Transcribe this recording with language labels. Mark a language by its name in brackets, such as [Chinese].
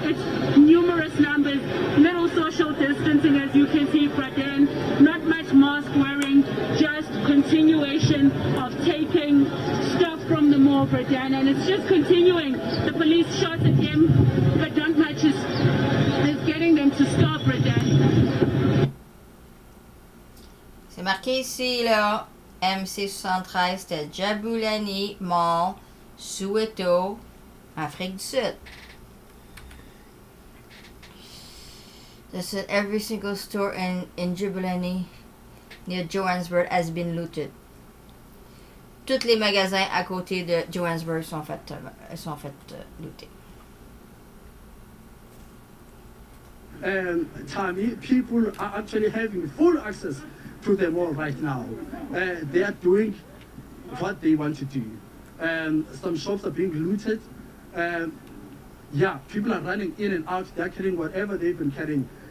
[English] It's numerous numbers, little social distancing as you can see, Britain, not much mask wearing, just continuation of taking stuff from the mall, Britain, and it's just continuing. The police shot at him, but not much is getting them to stop, Britain. [French] C'est marqué ici, là, MC73, c'était Jabulani Mall, Soweto, Afrique du Sud. [English] That's at every single store in Jabulani near Johannesburg has been looted. [French] Tous les magasins à côté de Johannesburg sont faits looter. [English] Tommy, people are actually having full access to the mall right now. They are doing what they want to do. Some shops are being looted. Yeah, people are running in and out. They're carrying whatever they've been carrying.